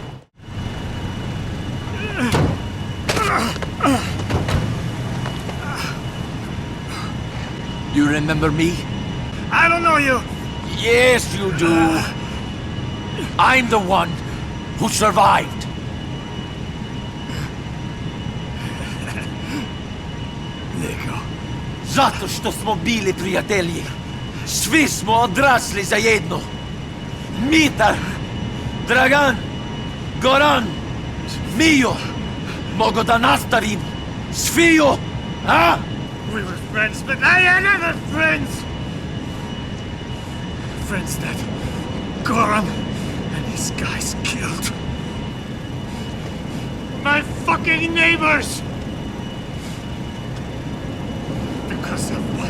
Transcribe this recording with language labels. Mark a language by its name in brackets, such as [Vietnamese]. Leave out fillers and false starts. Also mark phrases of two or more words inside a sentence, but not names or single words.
[English] You remember me? I don't know you. Yes, you do. I'm the one who survived. Nico. [Serbian] Zato što smo bili prijatelji. Svi smo odrasli zajedno. Mitar, Dragan, Goran, Mio. Mogu da nastavim. Sviju, a? [English] We were friends, but I had other friends. Friends that Goran and his guys killed. My fucking neighbors. Because of what?